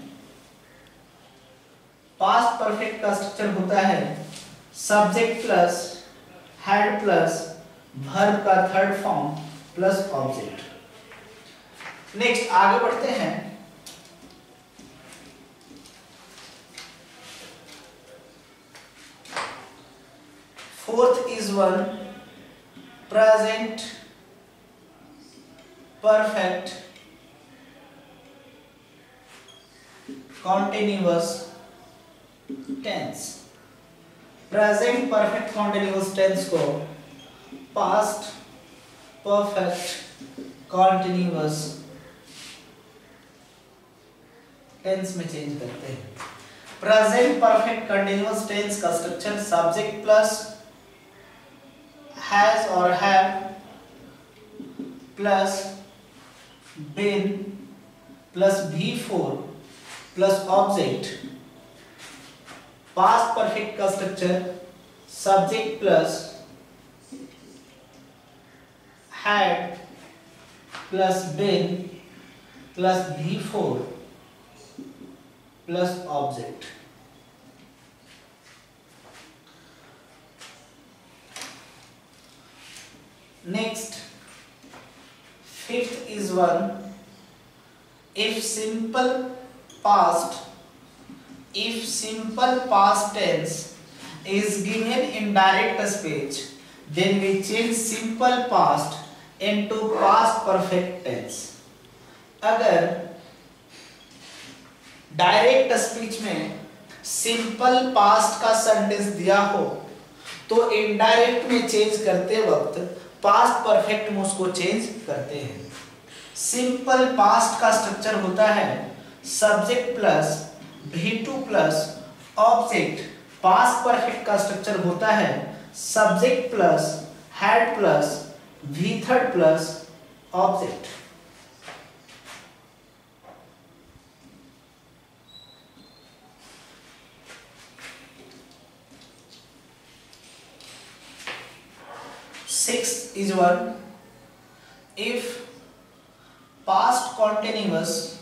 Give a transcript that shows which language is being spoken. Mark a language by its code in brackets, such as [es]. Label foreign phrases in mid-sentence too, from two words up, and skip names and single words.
[en] past perfect का structure [hi] होता है [en] subject plus had plus verb का third form plus object. next [hi] आगे बढ़ते हैं। [en] fourth is one present perfect continuous tense। present perfect continuous tense को past perfect continuous tense में चेंज [hi] करते हैं। [en] present perfect continuous tense का structure subject plus has और have plus been plus V4 plus object. past perfect का structure subject plus had plus been plus V4 plus object. next fifth is one if simple past tense is given in direct speech, then we change simple past into past perfect tense। [hi] अगर [en] direct speech [hi] में [en] simple past [hi] का सेंटेंस दिया हो तो इनडायरेक्ट में चेंज करते वक्त [en] past perfect [hi] में उसको चेंज करते हैं। [en] simple past का structure [hi] होता है [en] subject plus V2 plus object. past perfect का structure [hi] होता है [en] subject plus had plus V3 plus object. Sixth is one if past continuous